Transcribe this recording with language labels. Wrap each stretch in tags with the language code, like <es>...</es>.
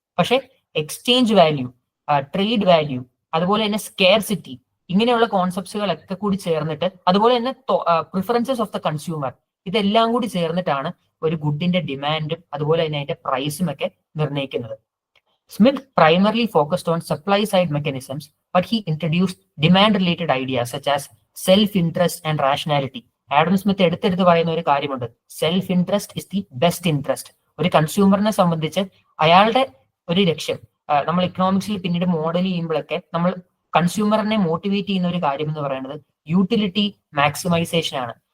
<ml>പക്ഷെ exchange value, trade value, അതുപോലെ തന്നെ സ്കെയർസിറ്റി, ഇങ്ങനെയുള്ള കോൺസെപ്റ്റുകളൊക്കെ കൂടി ചേർന്നിട്ട്, അതുപോലെ തന്നെ പ്രിഫറൻസസ് ഓഫ് ദ കൺസ്യൂമർ, ഇതെല്ലാം കൂടി ചേർന്നിട്ടാണ് ഒരു ഗുഡിന്റെ ഡിമാൻഡും അതുപോലെ തന്നെ അതിന്റെ പ്രൈസും ഒക്കെ നിർണ്ണയിക്കുന്നത്.</ml> <en>Smith primarily focused on supply-side mechanisms, but he introduced demand-related ideas such as self-interest and rationality,</en> <ml>Adam Smith എടുത്തെടുത്ത് പറയുന്ന ഒരു കാര്യമുണ്ട്,</ml> <en>Self interest is the best interest.</en> <ml>ഒരു കൺസ്യൂമറിനെ സംബന്ധിച്ച് അയാളുടെ ഒരു ലക്ഷ്യം, നമ്മൾ ഇക്കണോമിക്സിൽ പിന്നീട് മോഡൽ ചെയ്യുമ്പോഴൊക്കെ നമ്മൾ കൺസ്യൂമറിനെ മോട്ടിവേറ്റ് ചെയ്യുന്ന ഒരു കാര്യം എന്ന് പറയുന്നത് യൂട്ടിലിറ്റി മാക്സിമൈസേഷൻ ആണ്.</ml>